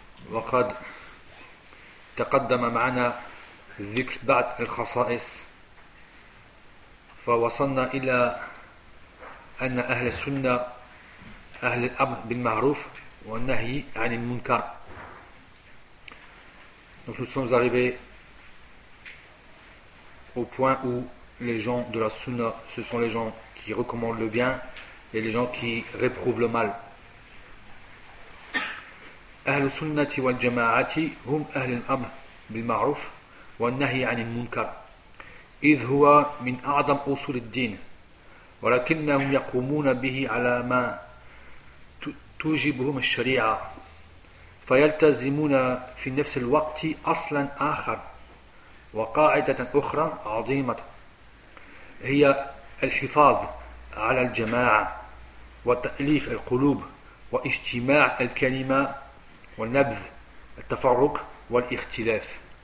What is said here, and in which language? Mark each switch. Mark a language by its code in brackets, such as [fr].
[ar] وقد تقدم معنا ذكر بعض الخصائص فوصلنا إلى أن أهل السنة أهل الأمر بالمعروف والنهي عن المنكر. [fr] Donc nous sommes arrivés au point où les gens de la Sunna, ce sont les gens qui recommandent le bien et les gens qui réprouvent le mal. [ar] أهل السنة والجماعة هم أهل الأمر بالمعروف والنهي عن المنكر إذ هو من أعظم أصول الدين ولكنهم يقومون به على ما توجبهم الشريعة فيلتزمون في نفس الوقت أصلا آخر وقاعدة أخرى عظيمة هي الحفاظ على الجماعة وتأليف القلوب واجتماع الكلمة والنبذ التفرق والاختلاف